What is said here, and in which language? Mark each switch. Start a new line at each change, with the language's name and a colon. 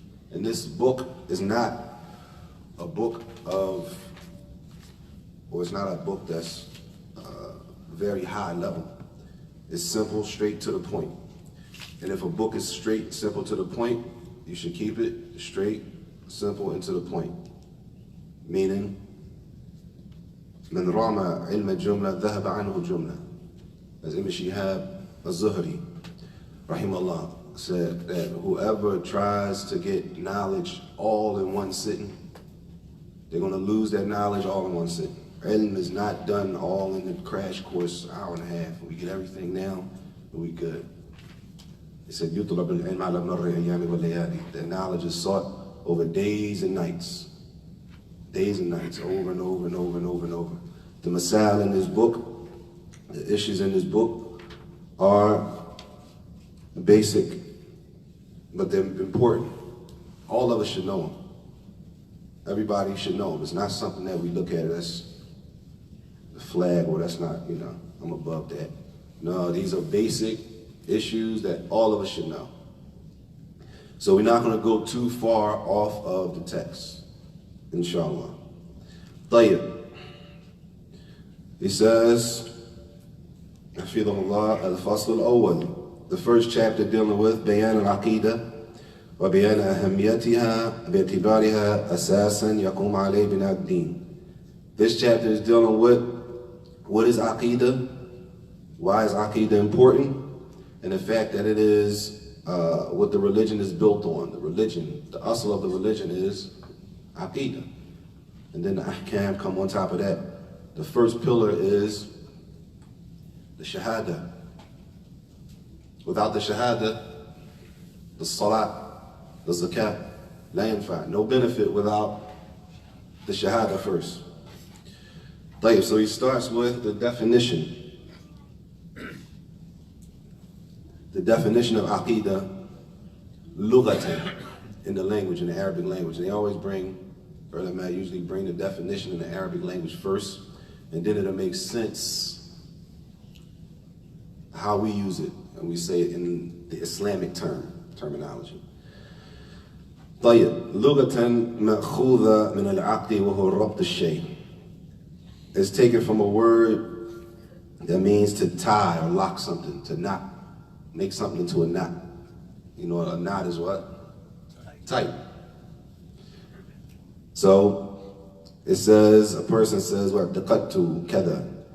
English: And this book is not a book of, or it's not a book that's very high level. It's simple, straight to the point. And if a book is straight, simple to the point, you should keep it straight simple and to the point. Meaning,
Arabic: من رام علم الجملة ذهب عنه الجملة.
English: As Imam Shihab al-Zuhri, rahimahullah, said that whoever tries to get knowledge all in one sitting, they're going to lose that knowledge all in one sitting. Ilm is not done all in the crash course, hour and a half. We get everything now, and we good. He said,
Arabic: يُطْلَبُ الْعِلْمَ عَلَى مَرِّ الْأَيَّامِ وَاللَّيَالِي.
English: That knowledge is sought over days and nights. Days and nights, over and over and over and over and over. The masail in this book, the issues in this book are basic, but they're important. All of us should know them. Everybody should know them. It's not something that we look at as the flag, or that's not, you know, I'm above that. No, these are basic issues that all of us should know. So we're not going to go too far off of the text, inshallah.
Arabic: طيب.
English: He says,
Arabic: حفظه الله الفصل الأول.
English: The first chapter dealing with
Arabic: بيان العقيدة وبيان أهميتها باعتبارها أساسا يقوم عليه بناء الدين.
English: This chapter is dealing with what is Aqeedah, why is Aqeedah important, and the fact that it is what the religion is built on. The religion, the asl of the religion is Aqeedah. And then the ahkam come on top of that. The first pillar is the shahada. Without the shahada, the salat, the zakat,
Arabic: la yanfa.
English: No benefit without the shahada first. So he starts with the definition. The definition of Aqeedah, lughatan, in the language, in the Arabic language. And they always usually bring the definition in the Arabic language first, and then it'll make sense how we use it, and we say it in the Islamic terminology.
Arabic: طيب لغة مأخوذة من العقد وهو ربط الشيء.
English: It's taken from a word that means to tie or lock something, to knot, make something into a knot. You know, a knot is what? Tight. So it says, a person says, what?
Arabic: Daqattu kada.